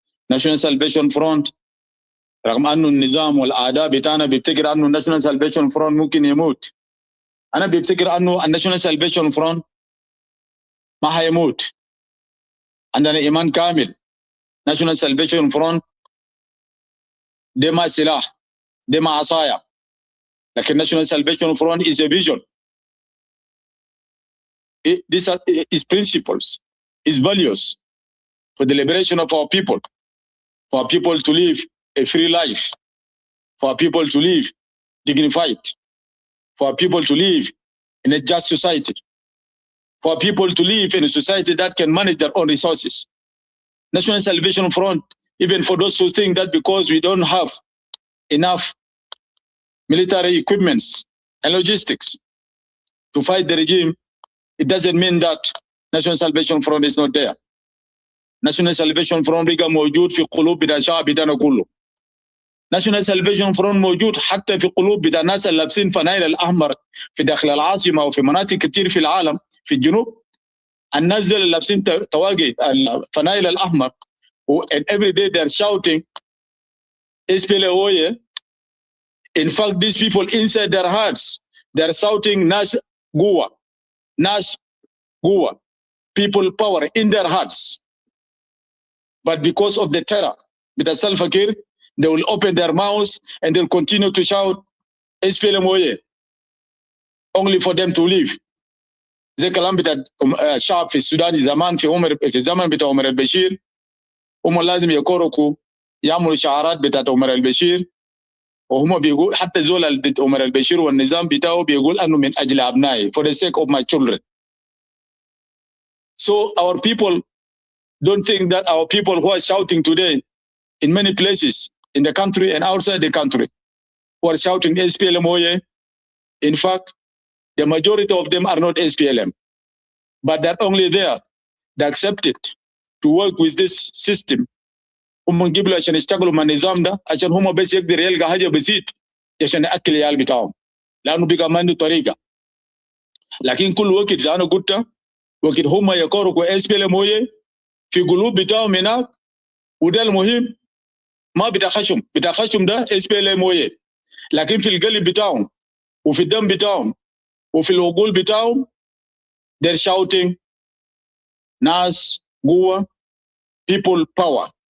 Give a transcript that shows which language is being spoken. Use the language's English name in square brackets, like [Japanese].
[Arabic] ناشونال سالفيشن فرونت رغم أنه النظام والأعداء بتاعنا بيفتكر أنه الناشونال سالفيشن فرونت ممكن يموت، أنا بيفتكر أنه الناشونال سالفيشن فرونت ما هيموت. عندنا إيمان كامل ناشونال سالفيشن فرونت دي ما سلاح، دي ما عصاية، لكن ناشونال سالفيشن فرونت [English] is a vision. These are its principles, its values for the liberation of our people, for our people to live a free life, for our people to live dignified, for our people to live in a just society, for our people to live in a society that can manage their own resources. National Salvation Front, even for those who think that because we don't have enough military equipments and logistics to fight the regime, it doesn't mean that National Salvation Front is not there. [Arabic] National Salvation Front بقى موجود في قلوب بتاع الشعب بتاعنا كله. National Salvation Front موجود حتى في قلوب بتاع الناس اللي لابسين فنايل الأحمر في داخل العاصمة وفي مناطق كتير في العالم في الجنوب. الناس اللي لابسين تواجي الفنايل الأحمر [English] and every day they're shouting SPLA In fact, these people inside their hearts, they're shouting Nas Gua, Nas Gua, people power in their hearts. But because of the terror with the Salva Kiir, they will open their mouths and they'll continue to shout SPLM only for them to leave. [Arabic] زي كلام بتاع الشعب في السودان زمان في زمن بتاع عمر البشير، هم لازم يكوركوا يعملوا شعارات بتاعت عمر البشير، وهم بيقول حتى زول ضد عمر البشير والنظام بتاعه بيقول انه من اجل ابنائي [English] for the sake of my children. So our people don't think that our people who are shouting today in many places in the country and outside the country who are shouting SPLM, in fact, the majority of them are not SPLM, but they're only there. They accepted to work with this system. [Arabic] هم نجيبوا عشان يشتغلوا مع النظام ده عشان هم بس يقدر يلقى حاجه بسيط عشان ياكل العيال بتاعهم، لانه بقى ما عنده طريقه. لكن كل وقت زي انا قلت، وقت هم يكوروا SPLM في قلوب بتاعهم هناك، وده المهم، ما بتخشم ده SPLM، لكن في القلب بتاعهم وفي الدم بتاعهم وفي العقول بتاعهم [English] they're shouting Nas Gua, people power.